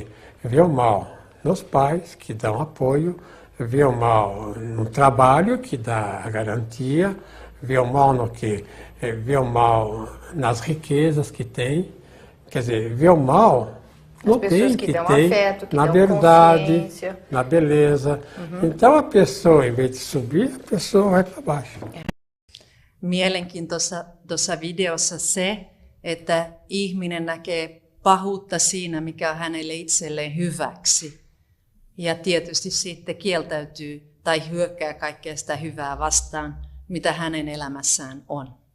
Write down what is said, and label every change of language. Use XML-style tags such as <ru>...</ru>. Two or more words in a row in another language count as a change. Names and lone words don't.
<pt>Vê o mal nos pais, que dão apoio, vê o mal no trabalho, que dá a garantia, vê o mal no quê? Vê o mal nas riquezas que tem, quer dizer, vê o mal no bem que tem, afeto, que na verdade, na beleza. Então a pessoa, em vez de subir, a pessoa vai para baixo.</pt> <fi>Mielenkiintoista tuossa videossa se, että ihminen näkee pahuutta siinä, mikä on hänelle itselleen hyväksi. Ja tietysti sitten kieltäytyy tai hyökkää kaikkea sitä hyvää vastaan, mitä hänen elämässään on.</fi>